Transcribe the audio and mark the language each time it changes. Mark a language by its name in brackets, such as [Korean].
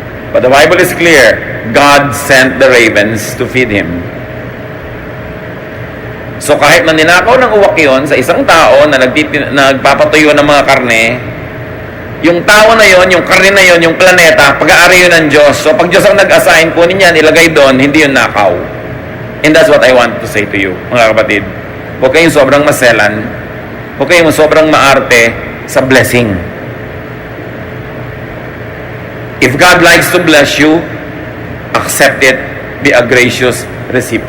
[English] But the Bible is clear, God sent the ravens to feed him. [Filipino] So kahit na ninakaw ng uwak yun sa isang tao na nagpapatuyo ng mga karne, yung tao na yon, yung karne na yon, yung planeta, pag-aari yun ng Diyos. So pag Diyos ang nag-assign, kunin yan, ilagay doon, hindi yun nakaw. [English] And that's what I want to say to you, [Filipino] mga kapatid. Huwag kayong sobrang maselan. Huwag kayong sobrang maarte sa blessing. [English] If God likes to bless you, accept it. Be a gracious recipient.